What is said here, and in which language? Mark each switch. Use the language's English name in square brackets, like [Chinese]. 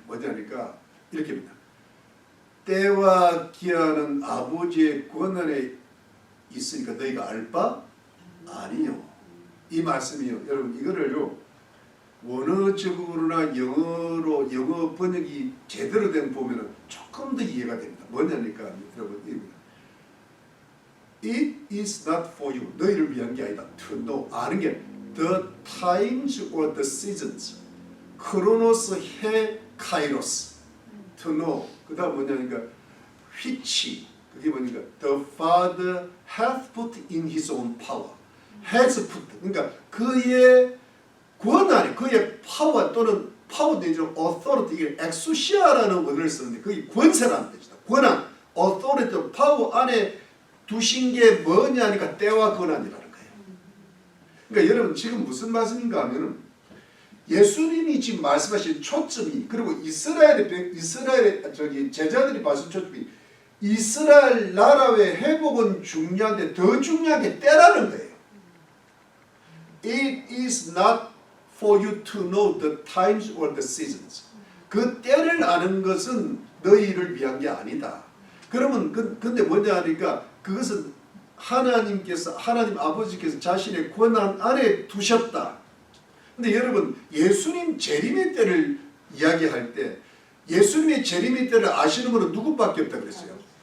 [Korean] 뭐냐니까 이렇게 합니다. 때와 기한은 아버지의 권한에 있으니까 너희가 알 바 아니요. 이 말씀이요. 여러분 이거를요 원어적으로나 영어 번역이 제대로 된 보면은 조금 더 이해가 됩니다. 뭐냐니까 여러분 [English] It is not for you. [Korean] 너희를 위한 게 아니다. [English] To know. [Korean] 아는 게 [English] the times or the seasons. [Korean] 크로노스 해 카이로스. [English] To know. [Korean] 그 다음 뭐냐니까 which. 그게 뭐니까 [English] the Father hath put in his own power. has put. [Korean] 그러니까 그의 권한이, 그의 파워 또는 파워 내지는 authority, 이게 엑소시아라는 원어를 쓰는데 그게 권세라는 뜻이다. 권한, authority, 파워 안에 두신 게 뭐냐니까 때와 권한이라는 거예요. 그러니까 여러분 지금 무슨 말씀인가 하면은 예수님이 지금 말씀하신 초점이, 그리고 이스라엘의 제자들이 말씀 초점이 이스라엘 나라의 회복은 중요한데 더 중요한 게 때라는 거예요. [English] It is not for you to know the times or the seasons. [Korean] 그 때를 아는 것은 너희를 위한 게 아니다. 그러면 근데 뭐냐 하니까 그것은 하나님 아버지께서 자신의 권한 안에 두셨다. 근데 여러분 예수님 재림의 때를 이야기할 때 예수님의 재림의 때를 아시는 분은 누구밖에 없다 그랬어요?